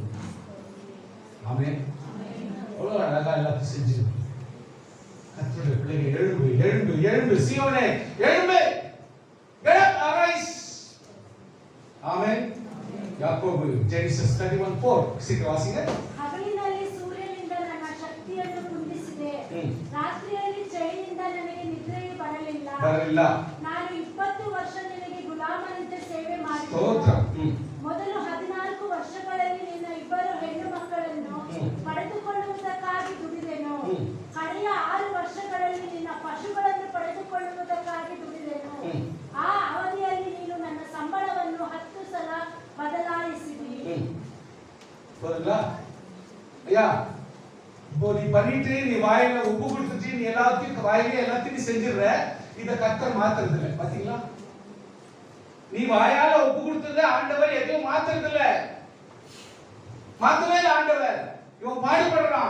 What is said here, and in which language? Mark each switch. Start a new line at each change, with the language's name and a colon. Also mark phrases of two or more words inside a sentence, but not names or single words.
Tamil: ஆமென். அவ்வளவு அழகா எல்லாத்தையும் செஞ்சு கர்த்தருடைய பிள்ளைகள் எழும்பு சீயோனே எழும்பு. ஆமென். யாக்கோபு ஜெனிசிஸ் 31:4 சீக்கிரம் வாசிங்க.
Kannada: ಹಗಲಿನಲ್ಲಿ ಸೂರ್ಯನಿಂದ ನನ್ನ ಶಕ್ತಿಯನ್ನು ಕುಂದಿಸಿದೆ, ರಾತ್ರಿಯಲ್ಲಿ ಚಳಿಯಿಂದ ನನಗೆ ನಿದ್ರೆಯು ಬರಲಿಲ್ಲ. ನಾನು 20 ವರ್ಷ ನಿನಗೆ ಗುಲಾಮನಂತೆ ಸೇವೆ ಮಾಡಿದೆ. ಮೊದಲು 14 ವರ್ಷಗಳಲ್ಲಿ ನಿನ್ನ 2 ಹೆಣ್ಣು ಮಕ್ಕಳನ್ನು ಪಡೆದುಕೊಳ್ಳುವುದಕ್ಕಾಗಿ ದುಡಿದೆನು. ಕಡೆಯ 6 ವರ್ಷಗಳಲ್ಲಿ ನಿನ್ನ ಪಶುಗಳನ್ನು ಪಡೆದುಕೊಳ್ಳುವುದಕ್ಕಾಗಿ ದುಡಿದೆನು. ಆ ಅವಧಿಯಲ್ಲಿ ನೀನು ನನ್ನ ಸಂಬಳವನ್ನು 10 ಸಲ ಬದಲಾಯಿಸಿದಿ.
Tamil: ஐயா, இப்போ நீ பண்ணிட்டு நீ வாயில உப்பு கொடுத்துட்டு நீ எல்லாத்தையும் செஞ்சிடுற. இத கர்த்தர் மாத்துறது இல்ல. பாத்தீங்களா? நீ வாயால உப்பு கொடுத்தது ஆண்டவர் எதையும் மாத்துறது இல்ல. மாத்தவே இல்ல ஆண்டவர். இவன் பாடுபடுறான்.